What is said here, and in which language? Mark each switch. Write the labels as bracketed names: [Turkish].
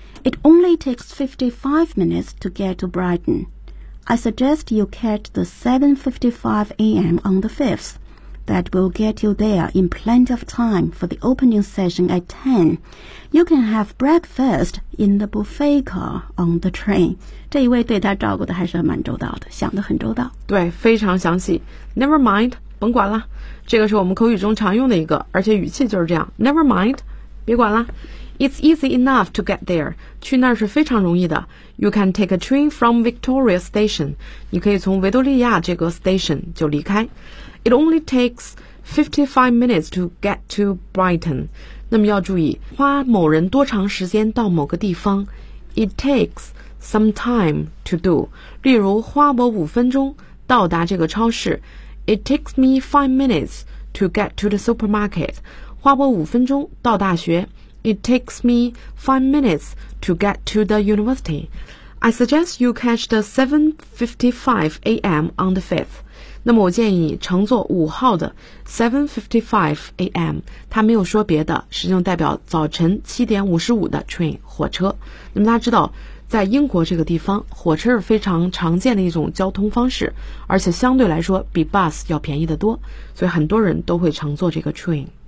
[English] It only takes 55 minutes to get to Brighton. I suggest you catch the 7:55 a.m. on the 5th. That will get you there in plenty of time for the opening session at 10. You can have breakfast in the buffet car on the train. [Chinese] 这一位对他照顾的还是蛮周到的，想得很周到。对，非常详细。 [English] Never mind, [Chinese] 甭管了。这个是我们口语中常用的一个，而且语气就是这样。 [English] Never mind, [Chinese] 别管了。 [English] It's easy enough to get there. [Chinese] 去那儿是非常容易的。 [English] You can take a train from Victoria Station. [Chinese] 你可以从维多利亚这个 station 就离开。 [English] It only takes 55 minutes to get to Brighton. [Chinese] 那么要注意，花某人多长时间到某个地方。 [English] It takes some time to do. [Chinese] 例如，花我五分钟到达这个超市。 [English] It takes me 5 minutes to get to the supermarket. [Chinese] 花我五分钟到大学。 [English] It takes me 5 minutes to get to the university. I suggest you catch the 7:55 a.m. on the 5th. [Chinese] 那么我建议乘坐5号的 7:55 a.m. 他没有说别的，实际上代表早晨7:55的 train 火车。那么大家知道，在英国这个地方，火车是非常常见的一种交通方式，而且相对来说比 bus 要便宜得多，所以很多人都会乘坐这个 train。